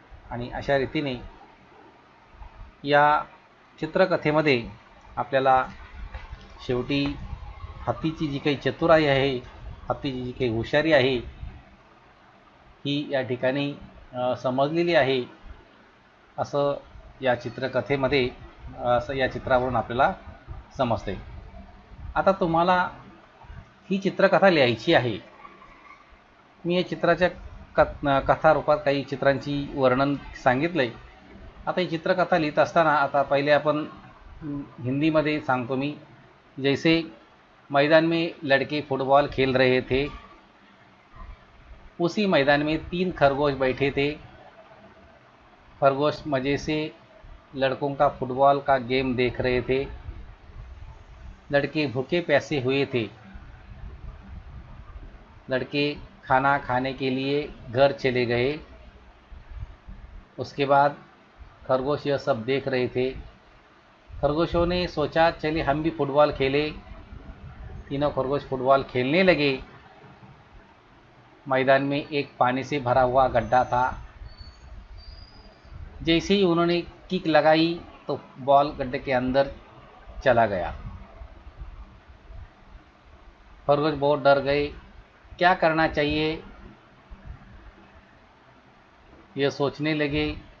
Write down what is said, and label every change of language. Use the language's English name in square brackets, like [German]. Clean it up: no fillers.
[Marathi] आणि अशा रीतीने या चित्रकथेमध्ये आपल्याला शेवटी हत्तीची जी काही चतुराई आहे, हत्तीची जी काही हुशारी आहे, ही या ठिकाणी समजलेली आहे, असं या चित्रकथेमध्ये, असं या चित्रावरून आपल्याला समजते. आता तुम्हाला ही चित्रकथा लिहायची आहे. मी या चित्राच्या कथा रूपात काही चित्रांची वर्णन सांगितलं आहे. आता ही चित्रकथा लिहित असताना आता पहिले आपण हिंदीमध्ये सांगतो मी. [Hindi] जैसे मैदान में लड़के फुटबॉल खेल रहे थे, उसी मैदान में 3 खरगोश बैठे थे. खरगोश मज़े से लड़कों का फुटबॉल का गेम देख रहे थे. लड़के भूखे प्यासे हुए थे. लड़के खाना खाने के लिए घर चले गए. उसके बाद खरगोश यह सब देख रहे थे. खरगोशों ने सोचा चलिए हम भी फुटबॉल खेलें. तीनों खरगोश फुटबॉल खेलने लगे. मैदान में एक पानी से भरा हुआ गड्ढा था. जैसे ही उन्होंने किक लगाई तो बॉल गड्ढे के अंदर चला गया. खरगोश बहुत डर गए. क्या करना चाहिए यह सोचने लगे.